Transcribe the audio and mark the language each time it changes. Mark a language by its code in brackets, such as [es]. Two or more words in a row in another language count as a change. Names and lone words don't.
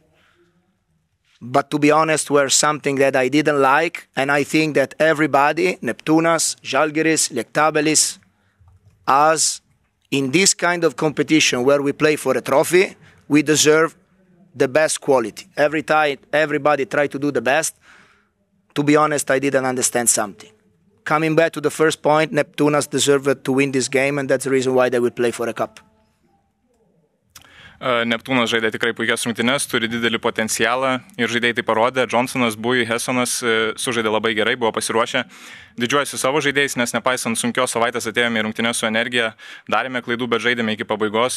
[en] But to be honest, were something that I didn't like, and I think that everybody, Neptūnas, Žalgiris, Lietkabelis, us, in this kind of competition where we play for a trophy, we deserve the best quality. Every time, everybody try to do the best. To be honest, I didn't understand something. Coming back to the first point, Neptūnas deserved to win this game, and that's the reason why they will play for a cup. [lt] Neptūnas žaidė tikrai puikias rungtynes, turi didelį potencialą ir žaidėjai tai parodė. Johnsonas, Bui, Hessonas sužaidė labai gerai, buvo pasiruošę. Didžiuojasi savo žaidėjais, nes nepaisant sunkios savaitės atėjome į rungtynes su energija, darėme klaidų, bet žaidėme iki pabaigos.